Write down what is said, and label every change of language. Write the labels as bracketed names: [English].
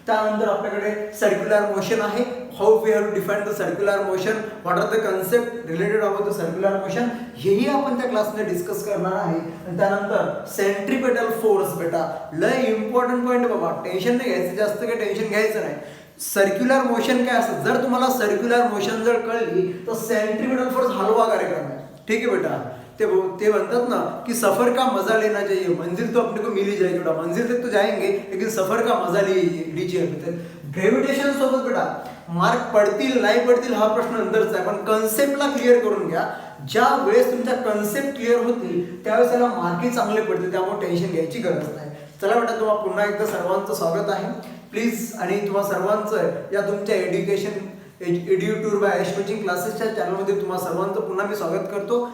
[Marathi] त्यानंतर आपल्याकडे circular motion आहे, [English] how we have define the circular motion, what are the concept related about the circular motion, [Marathi] हेही आपण त्या क्लासमध्ये डिस्कस करणार आहे. आणि त्यानंतर सेंट्रिपेटल फोर्स बेटा, लय इम्पॉर्टंट पॉईंट बाबा, टेन्शन नाही घ्यायचं, जास्त काही टेन्शन घ्यायचं नाही. सर्क्युलर मोशन काय असतं, जर तुम्हाला सर्क्युलर मोशन जर कळली तर सेंट्रिपेटल फोर्स हलवा कार्यक्रम आहे. [Hindi] ठीक है बेटा, [Marathi] ते म्हणतात ना [Hindi] कि सफर का मजा लेना चाहिए, मंजिल तो अपने को मिल ही जाएगी बेटा, मंजिल तक तो जाएंगे लेकिन सफर का मजा लीजिए. [Marathi] ग्रॅव्हिटेशन सोबत बेटा मार्क पडतील नाही पडतील हा प्रश्न नंतरचा आहे, पण कन्सेप्टला क्लिअर करून घ्या. ज्या वेळेस तुमच्या कन्सेप्ट क्लिअर होतील त्यावेळेस त्याला मार्कही चांगले पडतील, त्यामुळे टेन्शन घ्यायची गरज नाही. चला बेटा, तुम्हाला पुन्हा एकदा सर्वांचं स्वागत आहे प्लीज. आणि तुम्हा सर्वांचं या तुमच्या edu tour bye ash coaching क्लासेसच्या चॅनलमध्ये तुम्हा सर्वांचं पुन्हा मी स्वागत करतो.